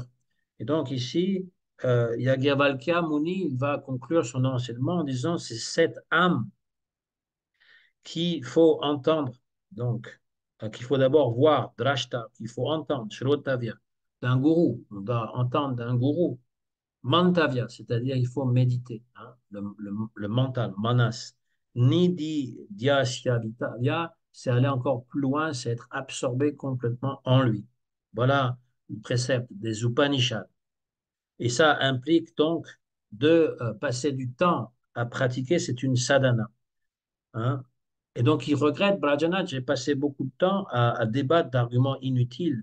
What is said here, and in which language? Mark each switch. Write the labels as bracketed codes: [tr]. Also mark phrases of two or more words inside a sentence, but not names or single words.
[fr] Et donc ici, Yajnavalkya Muni, il va conclure son enseignement en disant c'est cette âme qu'il faut entendre, donc, qu'il faut d'abord voir, drashta, qu'il faut entendre, shrotavya, d'un gourou. On doit entendre d'un gourou. Mantavya, c'est-à-dire il faut méditer, hein, le mental, manas. [sa] निधि ध्यास्य, [fr] c'est aller encore plus loin, c'est être absorbé complètement en lui. Voilà le précepte des Upanishads. Et ça implique donc de passer du temps à pratiquer, c'est une sadhana. Hein. Et donc, il regrette, Brajanath, j'ai passé beaucoup de temps à débattre d'arguments inutiles.